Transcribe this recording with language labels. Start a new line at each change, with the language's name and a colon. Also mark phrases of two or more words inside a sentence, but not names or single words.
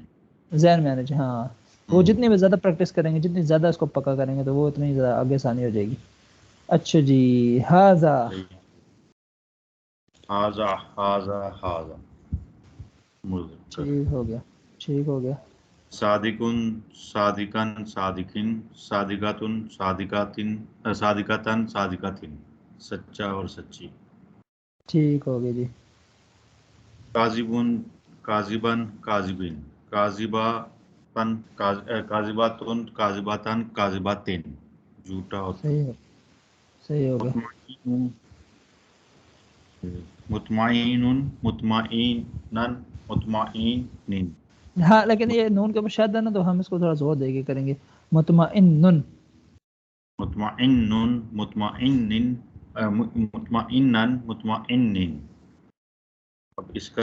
Urdu: ذہن میں آنے چاہیے. ہاں وہ جتنی بھی زیادہ پریکٹس کریں گے, جتنی زیادہ اس کو پکا کریں گے, تو وہ اتنی زیادہ آگے آسانی ہو جائے گی. اچھا جی, ھذا
Arabic: ھذا
Urdu: ٹھیک ہو گیا.
Arabic: صادقن صادقن صادقین صادقاتن صادقاتن
Urdu: سچا اور سچی. ٹھیک ہو گیا جی.
Arabic: کاذبن کاذبن کاذبین کاذباتن کاذباتن
Urdu: جھوٹا اور صحیح ہو گیا.
Arabic: مطمئنن.
Urdu: ہاں لیکن یہ نون کے اوپر شد ہے نا, تو ہم اس کو تھوڑا زور دے کے کریں گے.
Arabic: مطمئنن
Urdu: اب اس کا